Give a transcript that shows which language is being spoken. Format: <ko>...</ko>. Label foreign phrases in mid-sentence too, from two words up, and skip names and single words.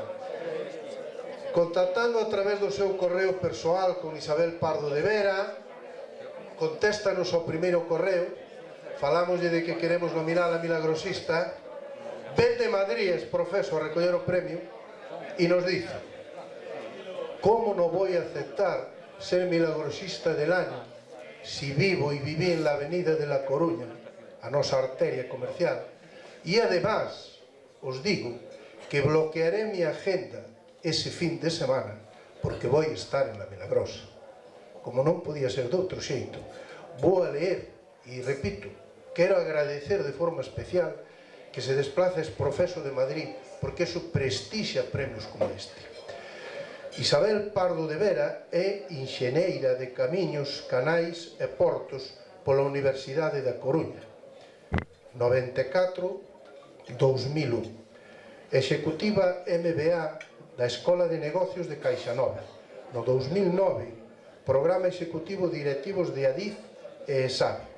<gl>Contactando a través do seu correo persoal con Isabel Pardo de Vera, contéstanos ao primeiro correo, falámoslle de que queremos nominar a milagrosista, ven de Madrid,</gl> <es>es profeso,</es> <gl>a recoller o premio, e</gl> <es>nos dice: ¿cómo no voy a aceptar ser milagrosista del año si vivo y viví en la avenida de La Coruña,</es> <gl>a nosa arteria comercial?</gl> <es>Y además, os digo que bloquearé mi agenda ese fin de semana porque voy a estar en la Milagrosa.</es> <gl>Como non podía ser de outro xeito, vou a leer e, repito, quero agradecer de forma especial que se desplaza</gl> <es>ese profeso</es> <gl>de Madrid, porque eso prestixa premios como este. Isabel Pardo de Vera é enxeñeira de camiños, canais e portos pola Universidade da Coruña, 94-2001, executiva MBA da Escola de Negocios de Caixanova, no 2009, Programa Executivo Directivos de ADIF e ESAB.</gl>